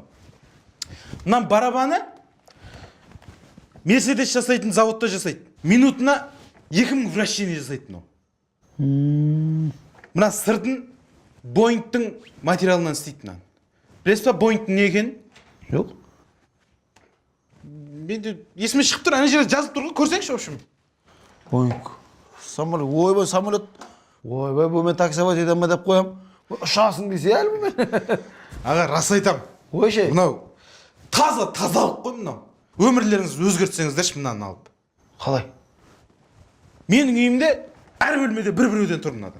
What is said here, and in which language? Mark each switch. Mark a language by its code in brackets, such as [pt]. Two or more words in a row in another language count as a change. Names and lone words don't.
[kk] Мынам барабаны Мерседес жасайтын заводта жасайды. Минутына 2000 вращение жасайды мынау. Мына сыртын Боингтың материалынан істейді мынаны. Білесіз ба Боингтың не екенін? Жоқ. Менде есіме шығып тұр, ана жерде жазып тұр ғой, көрсеңші, [ru] в общем. Боинг. Самолет. [kk] Ойбай, самолет. Ойбай, бұл мен таксовать етем деп қоям. Ұшасың десе әлі бұл мен. Аға, рас айтам. Ойше. Мынау тазалық қой мынау. Өмірлеріңізді өзгертсеңіздерші мынаны алып. Қалай? Менің үйімде әр бөлмеде бір-біреуден тұр мынадан.